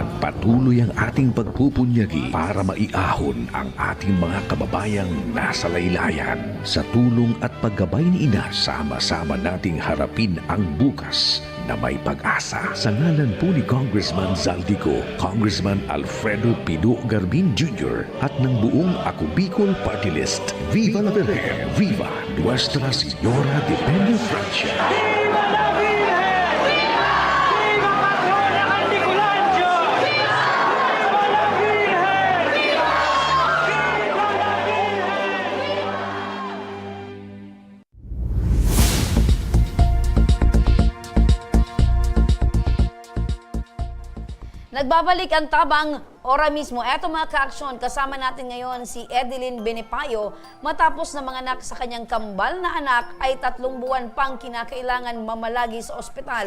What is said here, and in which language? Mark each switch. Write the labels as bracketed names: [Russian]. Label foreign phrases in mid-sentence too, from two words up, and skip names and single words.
[Filipino] Patuloy ang ating pagpupunyagi para maiahon ang ating mga kababayang nasa laylayan. Sa tulong at paggabay ni Ina, sama-sama nating harapin ang bukas na may pag-asa. Sa ngalan po ni Congressman Zaldico, Congressman Alfredo Pido Garbin Jr. at ng buong Ako Bicol Party List, [Spanish] Viva la Virgen! Viva Nuestra Señora de Peña Francia! Viva la Virgen! Viva! Viva Patrona Candiculancho! Viva! Viva la Virgen! Viva! Viva la Virgen! [Filipino] Nagbabalik ang tabang ora mismo. Eto mga ka-aksyon, kasama natin ngayon si Edeline Benepayo matapos na manganak sa kanyang kambal na anak ay 3 buwan pang kinakailangan mamalagi sa ospital.